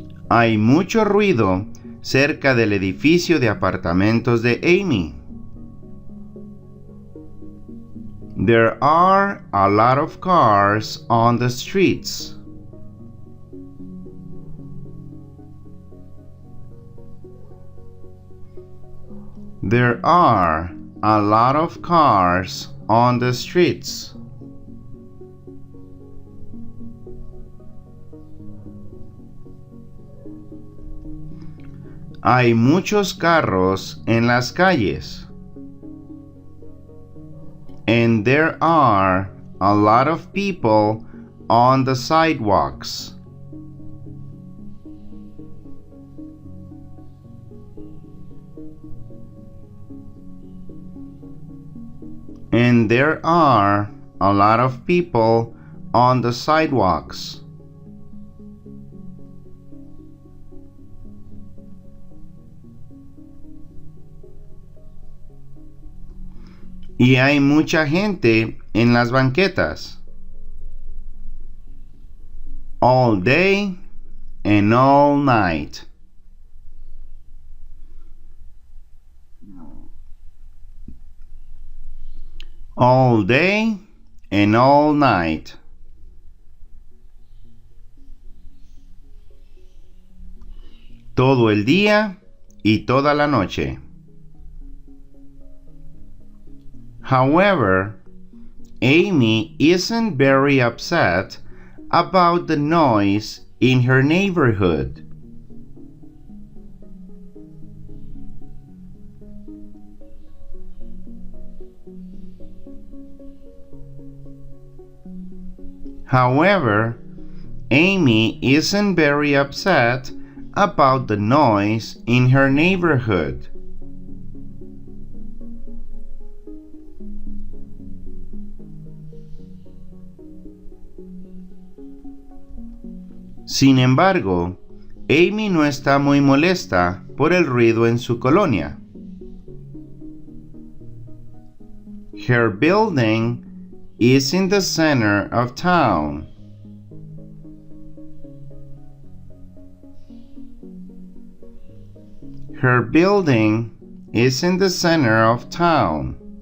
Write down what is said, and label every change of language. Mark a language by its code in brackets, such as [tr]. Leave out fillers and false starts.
[es] Hay mucho ruido cerca del edificio de apartamentos de Amy. [en] There are a lot of cars on the streets. There are a lot of cars on the streets. [es] Hay muchos carros en las calles. [en] And there are a lot of people on the sidewalks. And there are a lot of people on the sidewalks. [es] Y hay mucha gente en las banquetas. [en] All day and all night. All day and all night. [es] Todo el día y toda la noche. [en] However, Amy isn't very upset about the noise in her neighborhood. However, Amy isn't very upset about the noise in her neighborhood. [es] Sin embargo, Amy no está muy molesta por el ruido en su colonia. [en] Her building is in the center of town. Her building is in the center of town.